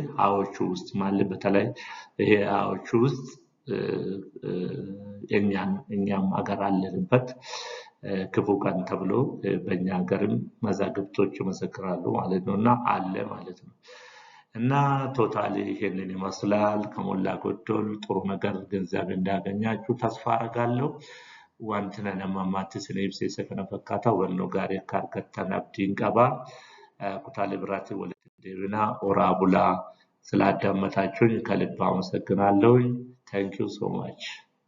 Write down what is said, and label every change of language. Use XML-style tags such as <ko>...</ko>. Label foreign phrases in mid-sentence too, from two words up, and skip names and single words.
<am>ውስጥ ማለት በተለይ ይሄ አዎቹ ውስጥ እኛም አገር አለንበት ክፉ ቀን ተብሎ በእኛ ሀገርም መዛግብቶች ይመሰክራሉ ማለት ነው እና አለ ማለት ነው። እና ቶታሊ ይሄንን ይመስላል ከሞላ ጎደል ጥሩ ነገር ገንዘብ እንዳገኛችሁ ተስፋ አደርጋለሁ።</am> <om>wanti namatti ibsee kana fakkaata wannoo gaarii akka argattan abdiin qaba. Kutaalee biraatti walitti deebinaa oraa bulaa</om> <am>ስላዳመጣችሁኝ ከልብ አመሰግናለሁ.</am> <en>Thank you so much.</en>